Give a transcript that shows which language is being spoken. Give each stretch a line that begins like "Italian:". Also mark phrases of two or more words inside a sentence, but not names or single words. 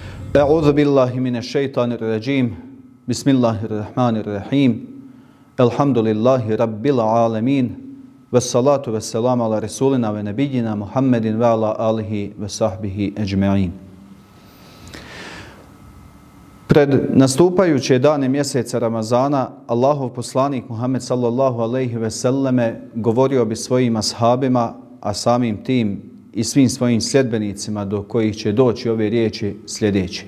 Arabic: أعوذ بالله من الشيطان الرجيم. بسم الله الرحمن الرحيم. الحمد لله رب العالمين. والصلاة والسلام على رسولنا ونبينا محمد وعلى آله وصحبه أجمعين.
Bosnian: Pred nastupajuće dane mjeseca Ramazana, Allahov poslanik Muhammed
Arabic: صلى الله عليه وسلم
Bosnian: govorio bi svojim ashabima, a samim tim i svim svojim sljedbenicima do kojih će doći ove riječi sljedeći.